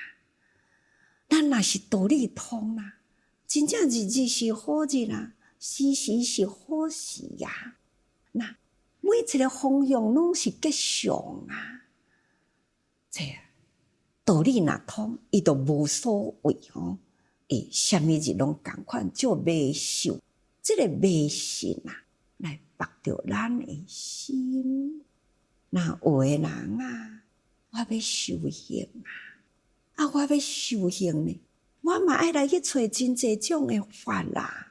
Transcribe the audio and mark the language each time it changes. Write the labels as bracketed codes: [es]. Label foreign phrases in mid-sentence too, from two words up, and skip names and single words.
[nan] 咱若是道理通啦，真正日日是好日啦，时时是好时呀。那每一个方向拢是吉祥啊。这道理若通，伊就无所谓吼。啥物日拢共款，就迷信。这个迷信啊，来绑着咱的心。那有的人啊，我要修行我要修行呢，我嘛爱来去找真济种的法啦。